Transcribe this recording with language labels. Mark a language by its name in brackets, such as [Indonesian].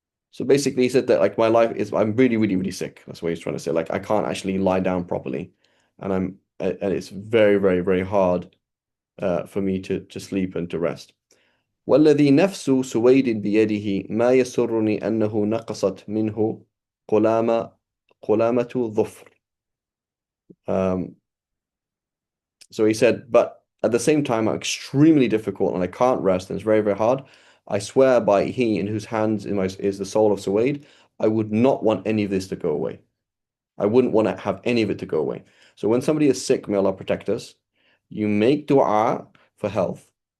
[English] So basically he said that like my life is, I'm really, really, really sick. That's what he's trying to say. Like I can't actually lie down properly, and it's very, very, very hard for me to sleep and to rest. [Arabic] والذي نفس سويد بيده ما يسرني أنه نقصت منه قلامة ظفر. [English] So he said, but at the same time, I'm extremely difficult and I can't rest and it's very, very hard. I swear by he in whose hands is the soul of Suwaid, I would not want any of this to go away. I wouldn't want to have any of it to go away. So when somebody is sick, may Allah protect us, you make dua for health.